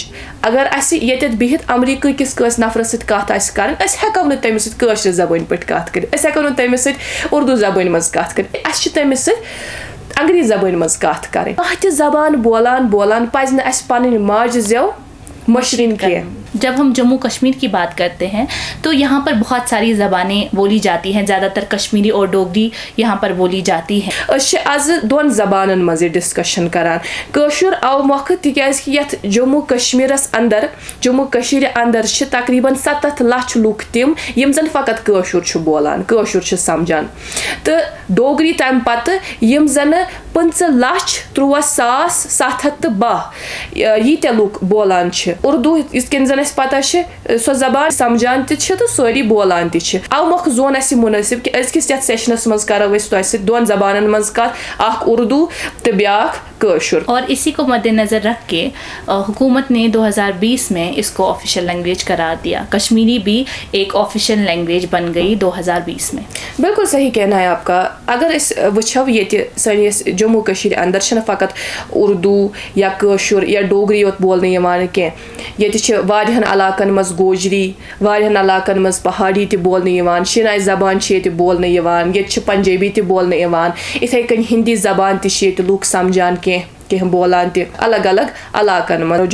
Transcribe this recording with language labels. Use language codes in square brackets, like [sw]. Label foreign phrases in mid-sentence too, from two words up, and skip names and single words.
[ks] اگر اسہِ ییٚتٮ۪تھ بِہِتھ امریٖکہ کِس کٲنٛسہِ نفرس سۭتۍ کتھ آسہِ کرٕنۍ أسۍ ہٮ۪کو نہٕ تٔمِس سۭتۍ کٲشرِ زبٲنۍ پٲٹھۍ کتھ کٔرِتھ, أسۍ ہٮ۪کو نہٕ تٔمِس سۭتۍ اردوٗ زبٲنۍ منٛز کتھ کٔرِتھ, اسہِ چھِ تٔمِس سۭتۍ انگریزی زبٲنۍ منٛز کتھ کرٕنۍ. کانٛہہ تہِ زبان بولان پزِ نہٕ اسہِ پنٕنۍ ماجہِ زٮ۪و مٔشرٕنۍ کینٛہہ. [ur] جب ہم جموں کشمیر کی بات کرتے ہیں تو یہاں پر بہت ساری زبانیں بولی جاتی ہیں, زیادہ تر کشمیری اور ڈوگری یہاں پر بولی جاتی ہیں. [ks] أسۍ چھِ آز 2 زبانن منٛز یہِ ڈسکشن کران. کٲشُر او مۄکھٕ تِکیازِ کہِ یتھ جموں کشمیرس اندر جموں کٔشیٖرِ اندر چھِ تقریٖبن 7 لچھ لُکھ تِم یِم زن فقط کٲشُر چھُ بولان, کٲشُر چھِ سمجھان, تہٕ ڈوگری تمہِ پتہٕ یِم زنہٕ 15,13,712 ییٖتیاہ لُکھ بولان چھِ. اردوٗ یِتھ کٔنۍ زن اسہِ پتہ چھِ سۄ زبان سمجھان تہِ چھِ تہٕ سٲری بولان تہِ چھِ. او مۄکھٕ زون اسہِ یہِ مُنٲسِب کہِ أزکِس یتھ سیشنس منٛز کرو أسۍ تۄہہِ سۭتۍ 2 زبانن منٛز کتھ, اکھ اردوٗ تہٕ بیاکھ کٲشُر. [ur] اور اسی کو مد نظر رکھ کے حکومت نے 2020 میں اس کو [en] official language [ur] قرار دیا. کشمیری بھی ایک [en] official language [ur] بن گئی 2020 میں. بالکل صحیح کہنا ہے آپ کا. [ks] اگر أسۍ وٕچھو ییٚتہِ سٲنِس جموں کٔشیٖرِ اندر چھِنہٕ فقط اردوٗ یا کٲشُر یا ڈوگری یوت بولنہٕ یِوان کینٛہہ, ییٚتہِ چھِ واریاہن علاقن منٛز گوجری, واریاہن علاقن منٛز پہاڑی تہِ بولنہٕ یِوان, شِناے زبان چھِ ییٚتہِ بولنہٕ یِوان, ییٚتہِ چھِ پنجٲبی تہِ بولنہٕ یِوان, یِتھَے کٔنۍ ہِندی زبان تہِ چھِ ییٚتہِ لُکھ سمجھان کینٛہہ بولان تہِ الگ الگ علاقن منٛز.